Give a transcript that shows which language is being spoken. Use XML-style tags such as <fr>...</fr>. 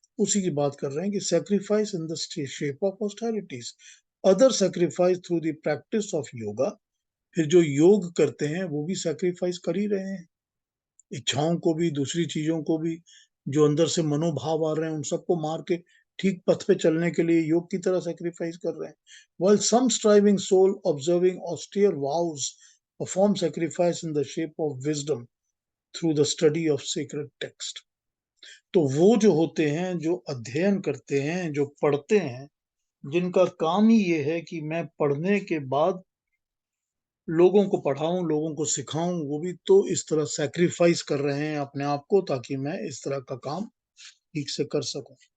<hi>उसी की बात कर रहे हैं कि</hi> <en>Sacrifice in the shape of austerities, other sacrifice through the practice of yoga.</en> <hi>फिर जो योग करते हैं वो भी सैक्रिफाइस कर ही रहे हैं, इच्छाओं को भी, दूसरी चीजों को भी, जो अंदर से मनोभाव आ रहे हैं उन सबको मार के ठीक पथ पे चलने के लिए योग की तरह सैक्रिफाइस कर रहे हैं।</hi> <en>While some striving soul observing austere vows perform sacrifice in the shape of wisdom through the study of sacred text.</en> <hi>तो वो जो होते हैं, जो अध्ययन करते हैं, जो पढ़ते हैं, जिनका काम ही ये है कि मैं पढ़ने के बाद लोगों को पढ़ाऊं, लोगों को सिखाऊं, वो भी तो इस तरह सैक्रिफाइस कर रहे हैं अपने आप को ताकि मैं इस तरह का काम ठीक से कर सकूं।</hi>